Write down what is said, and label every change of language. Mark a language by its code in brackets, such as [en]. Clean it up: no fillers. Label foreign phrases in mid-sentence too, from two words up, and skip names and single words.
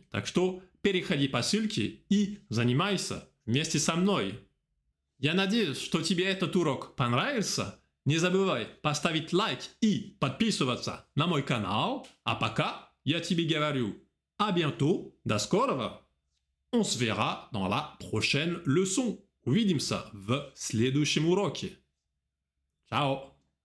[ru] Так что переходи по ссылке и занимайся вместе со мной. Я надеюсь, что тебе этот урок понравился. Не забывай поставить лайк и подписываться на мой канал. А пока я тебе говорю [fr] À bientôt, [ru] до скорого. [fr] On se verra dans la prochaine leçon. [ru] Увидимся в следующем уроке. Ciao.